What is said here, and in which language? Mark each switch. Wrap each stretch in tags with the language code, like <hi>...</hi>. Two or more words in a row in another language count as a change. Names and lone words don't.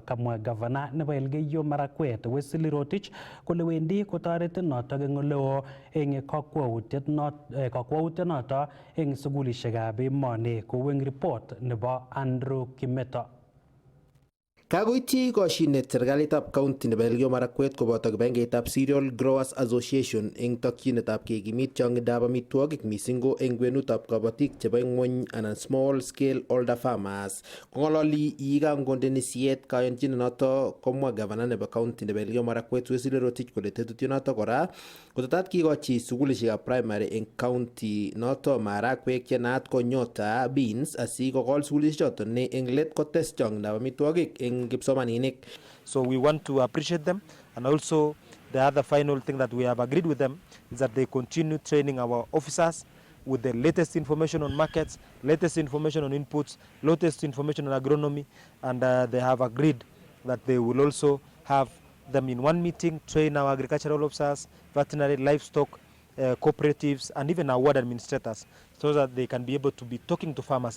<kln>Kamwa governor nebo Elgeyo Marakwet Wesley Rotich kole wendi kotoret notok eng oleo eng kakwautiet notok eng sukulishekab emoni. Eng report nebo Andrew Kimeto. Kagoityi koshinet serikalitab county nebo Elgeyo Marakwet koboto kibagengeitab Cereal Growers Association eng tokyinetab kekimit chong'indab amitwogik mising ko eng kwenutab kabatik chebo ng'wony anan</kln> <en>small scale holder farmers.</en> <kln>Kong'ololi yekangondeni siet kayonchinet noto komwa governor nebo county nebo Elgeyo Marakwet Wesley Rotich kole tetutyonoto kora Kotetat kikochi sukulishekab primary eng county noto marakwek che naat ko Nyota Beans asikokol sukulishechoto ne eng let kotes chong'indab amitwogik eng kipsomaninik.</kln> <en>So we want to appreciate them, and also the other final thing that we have agreed with them is that they continue training our officers with the latest information on markets, latest information on inputs, latest information on agronomy, and they have agreed that they will also have them in one meeting, train our agricultural officers, veterinary, livestock, cooperatives, and even our ward administrators, so that they can be able to be talking to farmers.</en>